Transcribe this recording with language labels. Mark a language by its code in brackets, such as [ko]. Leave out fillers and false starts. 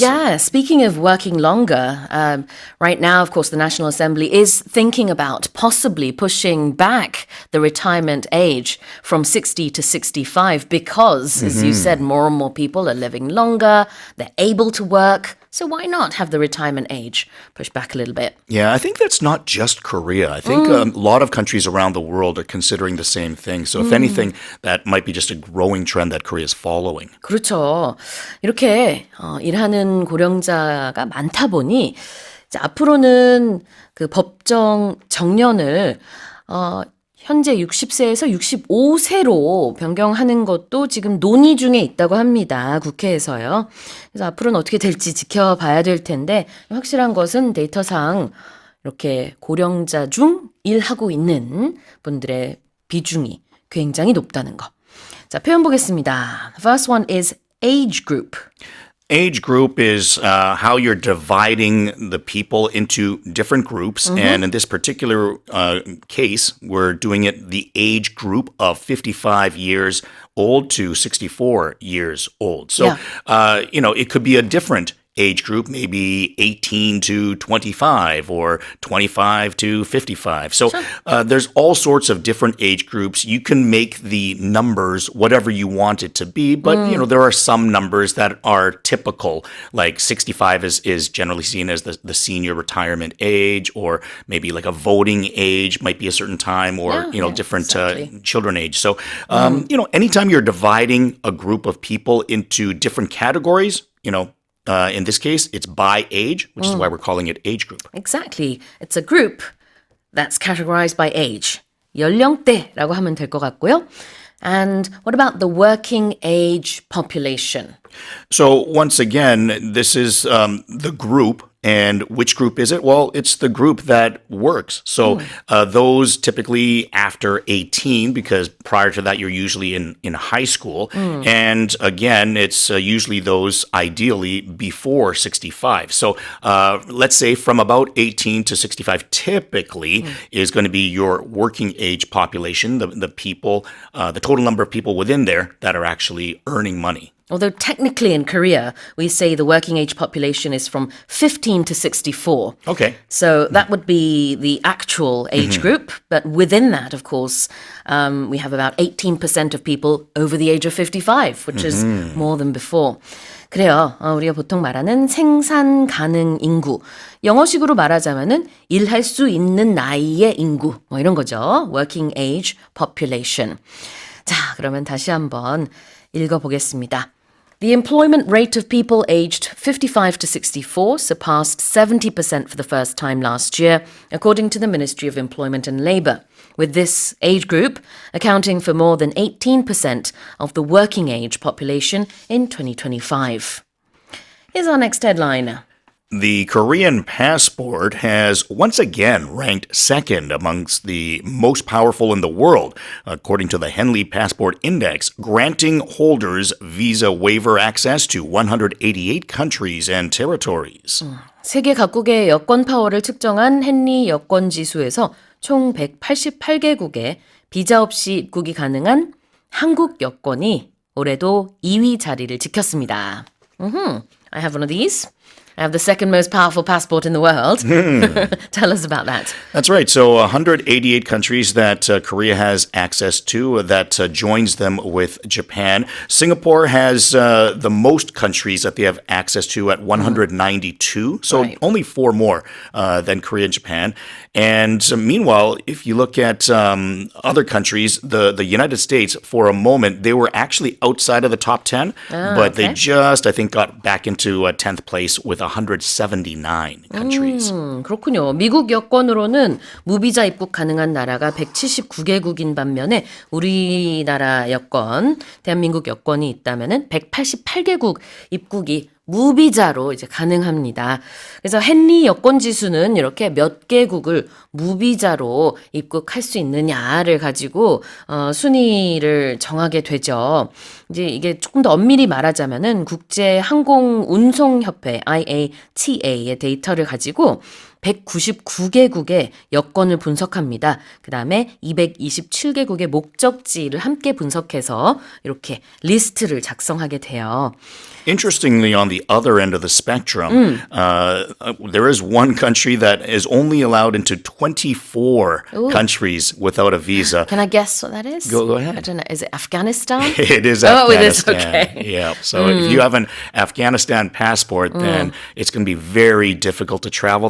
[en] Yeah, speaking of working longer, right now, of course, the National Assembly is thinking about possibly pushing back the retirement age from 60 to 65 because, as you said, more and more people are living longer, they're able to work. So why not have the retirement age pushed back a little bit? Yeah, I think that's not just Korea. I think a lot of countries around the world are considering the same thing. So if anything, that might be just a growing trend that Korea is following. [ko] 그렇죠. 이렇게 일하는 고령자가 많다 보니 이제 앞으로는 그 법정 정년을 현재 60세에서 65세로 변경하는 것도 지금 논의 중에 있다고 합니다. 국회에서요. 그래서 앞으로는 어떻게 될지 지켜봐야 될 텐데 확실한 것은 데이터상 이렇게 고령자 중 일하고 있는 분들의 비중이 굉장히 높다는 거. 자, 표현 보겠습니다. [en] The first one is age group. Age group is how you're dividing the people into different groups. And in this particular case, we're doing it the age group of 55 years old to 64 years old. So, it could be a different age group, maybe 18 to 25 or 25 to 55. So there's all sorts of different age groups. You can make the numbers whatever you want it to be, but there are some numbers that are typical, like 65 is generally seen as the senior retirement age, or maybe like a voting age might be a certain time, or different exactly. children age. So anytime you're dividing a group of people into different categories, in this case, it's by age, which is why we're calling it age group. Exactly. It's a group that's categorized by age. [ko] 연령대라고 하면 될 것 같고요. [en] And what about the working age population? So once again, this is the group. And which group is it? Well, it's the group that works. So those typically after 18, because prior to that, you're usually in high school. And again, it's usually those ideally before 65. So let's say from about 18 to 65 typically is going to be your working age population, the people, the total number of people within there that are actually earning money. Although technically in Korea, we say the working age population is from 15 to 64. Okay. So that would be the actual age group. But within that, of course, we have about 18% of people over the age of 55, which is more than before. [ko] 그래요. 우리가 보통 말하는 생산 가능 인구. 영어식으로 말하자면은 일할 수 있는 나이의 인구. 뭐 이런 거죠. [en] Working age population. [ko] 자, 그러면 다시 한번 읽어보겠습니다. [en] The employment rate of people aged 55 to 64 surpassed 70% for the first time last year, according to the Ministry of Employment and Labour, with this age group accounting for more than 18% of the working age population in 2025. Here's our next headline. The Korean passport has once again ranked second amongst the most powerful in the world, according to the Henley Passport Index, granting holders visa waiver access to 188 countries and territories. [ko] 세계 각국의 여권 파워를 측정한 헨리 여권 지수에서 총 188개국에 비자 없이 입국이 가능한 한국 여권이 올해도 2위 자리를 지켰습니다. [en] I have one of these. I have the second most powerful passport in the world. Tell us about that. That's right. So 188 countries that Korea has access to that joins them with Japan. Singapore has the most countries that they have access to at 192. So Right. only four more than Korea and Japan. And meanwhile, if you look at other countries, the United States, for a moment, they were actually outside of the top 10, but they just, I think, got back into 10th place with 179 countries. [ko] 그렇군요. 미국 여권으로는 무비자 입국 가능한 나라가 179개국인 반면에 우리나라 여권, 대한민국 여권이 있다면은 188개국 입국이 무비자로 이제 가능합니다. 그래서 헨리 여권 지수는 이렇게 몇 개국을 무비자로 입국할 수 있느냐를 가지고 순위를 정하게 되죠. 이제 이게 조금 더 엄밀히 말하자면은 국제 항공 운송 협회 IATA의 데이터를 가지고 199개국의 여권을 분석합니다. 그 다음에 227개국의 목적지를 함께 분석해서 이렇게 리스트를 작성하게 돼요. [en] Interestingly, on the other end of the spectrum, there is one country that is only allowed into 24 countries without a visa. Can I guess what that is? Go ahead. I don't know. Is it Afghanistan? It is Oh, it is, Afghanistan. okay. Yeah. So if you have an Afghanistan passport, then it's going to be very difficult to travel.